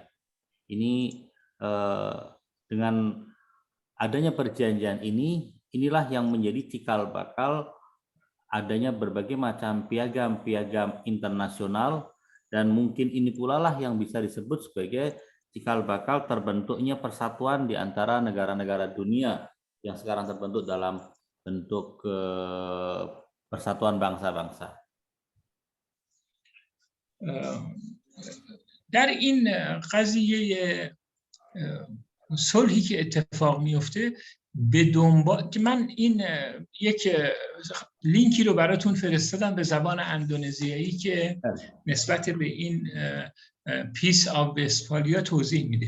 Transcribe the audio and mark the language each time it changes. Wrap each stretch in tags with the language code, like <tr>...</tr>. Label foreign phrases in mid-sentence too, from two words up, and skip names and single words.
<id>Ini dengan adanya perjanjian inilah yang menjadi cikal bakal adanya berbagai macam piagam-piagam internasional, dan mungkin ini pula lah yang bisa disebut sebagai cikal bakal terbentuknya persatuan di antara negara-negara dunia yang sekarang terbentuk dalam bentuk persatuan bangsa-bangsa.</id> <fa>در این قضیه صلحی که اتفاق میفته به دنبال که من این یک لینکی رو براتون فرستادم به زبان اندونزیایی که نسبت به این</fa> <en>peace of Westphalia</en> <fa>توضیح میده.</fa>